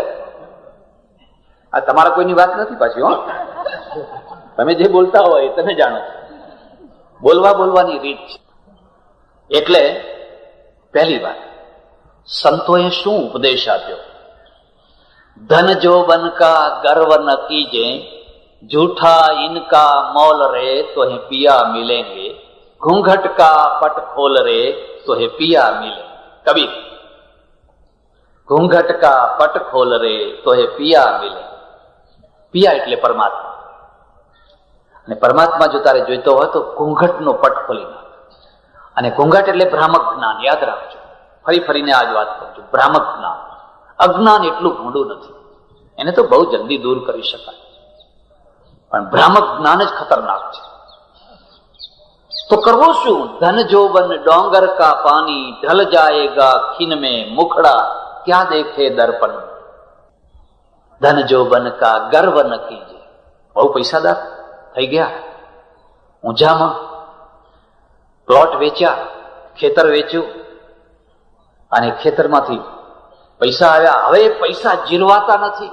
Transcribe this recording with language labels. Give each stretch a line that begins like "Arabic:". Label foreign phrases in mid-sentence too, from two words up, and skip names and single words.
Gujarati: આ તમારા કોઈની વાત નથી પાછી, હો, તમે જે બોલતા હોય એ તમે જાણો છો. બોલવાની રીત છે. એટલે પહેલી વાત, સંતોએ શું ઉપદેશ આપ્યો?
Hindi: धन जो बन का गर्व न कीजे, झूठा इनका मौल रे तो है पिया मिलेंगे, घूंघट का पट खोल रे तो है पिया मिले. कबीर. घूंघट का पट खोल रे तो है पिया मिले.
Gujarati: પિયા એટલે પરમાત્મા. અને પરમાત્મા જો તારે જોઈતો હોય તો ઘૂંઘટનો પટ ખોલી નાખ. અને ઘૂંઘટ એટલે ભ્રામક જ્ઞાન, યાદ રાખજો. ફરીને આ જ વાત કરું છું, ભ્રામક જ્ઞાન. અજ્ઞાન એટલું ભૂંડું નથી, એને તો બહુ જલ્દી દૂર કરી શકાય, પણ ભ્રામક જ્ઞાન જ ખતરનાક છે. તો કરવું શું?
Hindi: धन जोबन डोंगर का पानी, ढल जाएगा खीन में मुखड़ा, क्या देखे दर्पण. धन जोबन का गर्व न कीजे.
Gujarati: બહુ પૈસાદાર થઈ ગયા, ઊંઝામાં પ્લોટ વેચ્યા, ખેતર વેચ્યું, અને ખેતરમાંથી પૈસા આવ્યા. હવે એ પૈસા જીરવાતા નથી.